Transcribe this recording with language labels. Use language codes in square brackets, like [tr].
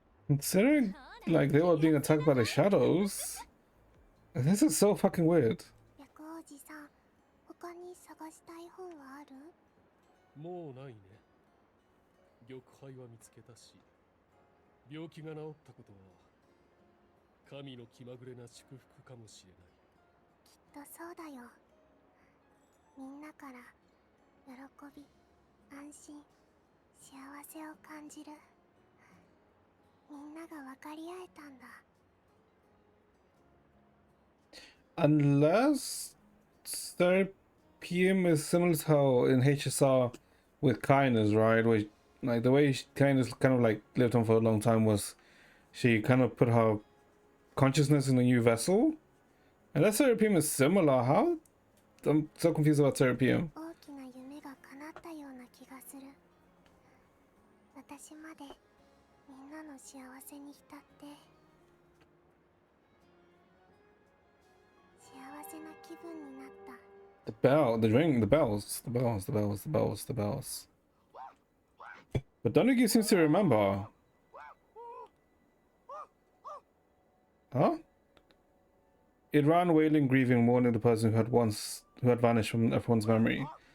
[en] Considering like they were being attacked by the shadows, this is so fucking weird. [ja] 薬王子さん、他に探したい本はある？もうないね。玉杯は見つけたし、病気が治ったことは神の気まぐれな祝福かもしれない。きっとそうだよ。みんなから喜び、安心、幸せを感じる。みんなが分かり合えたんだ。 [en] Unless Serapium is similar to how in HSR with kindness, right? Where like the way kindness kind of like lived on for a long time was she kind of put her consciousness in a new vessel. Unless Serapium is similar, how? I'm so confused about Serapium. [ja] 大きな夢が叶ったような気がする。私までみんなの幸せに浸って幸せな気分になった。 [en] The bell, the ring, the bells, the bells, the bells, the bells, the bells. But Donaghy seems to remember. Huh? It ran wailing, grieving, mourning the person who had vanished from everyone's memory.